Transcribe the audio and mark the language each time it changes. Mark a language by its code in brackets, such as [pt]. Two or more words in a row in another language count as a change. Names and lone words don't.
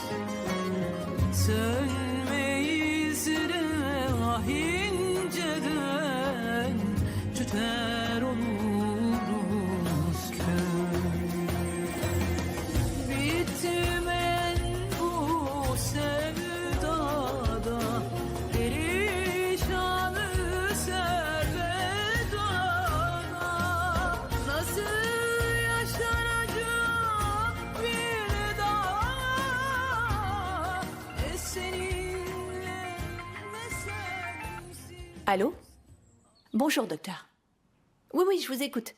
[tr] sönmeyiz de ah inceden tüter oluruz köz bitmeyen bu sevdada perişanı servedana nasıl [fr] Allô? Bonjour, docteur. Oui, oui, je vous écoute.